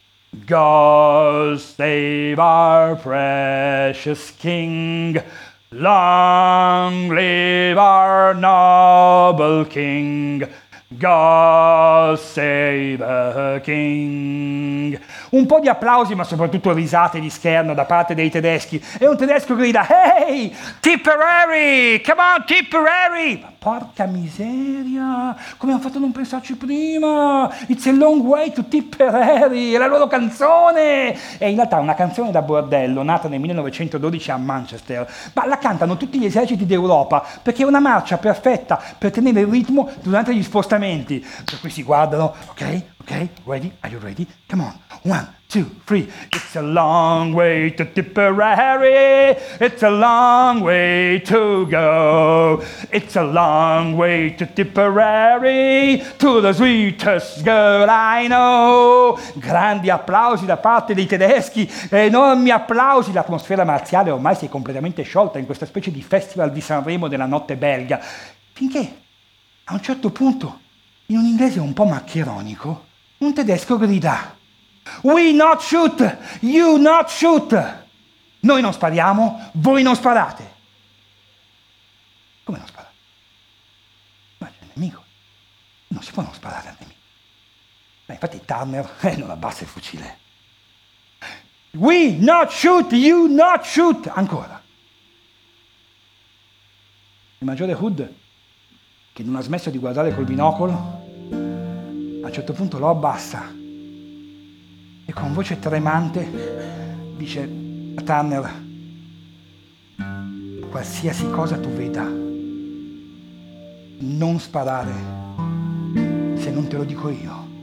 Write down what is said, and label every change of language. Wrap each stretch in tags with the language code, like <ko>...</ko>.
<en>God save our precious king, long live our noble king, God save the king,</en> <it>un po' di applausi, ma soprattutto risate di scherno da parte dei tedeschi. E un tedesco grida:</it> <en>"Hey, Tipperary! Come on, Tipperary!"</en> <it>Ma porca miseria! Come hanno fatto a non pensarci prima?</it> <en>It's a long way to Tipperary!</en> <it>È la loro canzone! È in realtà una canzone da bordello, nata nel 1912 a Manchester. Ma la cantano tutti gli eserciti d'Europa, perché è una marcia perfetta per tenere il ritmo durante gli spostamenti. Per cui si guardano,</it> <en>ok? Ok, ready? Are you ready? Come on. 1, 2, 3. It's a long way to Tipperary. It's a long way to go. It's a long way to Tipperary. To the sweetest girl I know.</en> <it>Grandi applausi da parte dei tedeschi. Enormi applausi. L'atmosfera marziale ormai si è completamente sciolta in questa specie di festival di Sanremo della notte belga. Finché, a un certo punto, in un inglese un po' maccheronico, un tedesco grida:</it> <en>"We not shoot, you not shoot."</en> <it>Noi non spariamo, voi non sparate. Come non spara? Ma c'è un nemico. Non si può non sparare al nemico. Ma infatti Turner non abbassa il fucile.</it> <en>"We not shoot, you not shoot."</en> <it>Ancora. Il maggiore Hood, che non ha smesso di guardare col binocolo, a un certo punto lo abbassa e con voce tremante dice a Turner: "Qualsiasi cosa tu veda, non sparare se non te lo dico io."</it>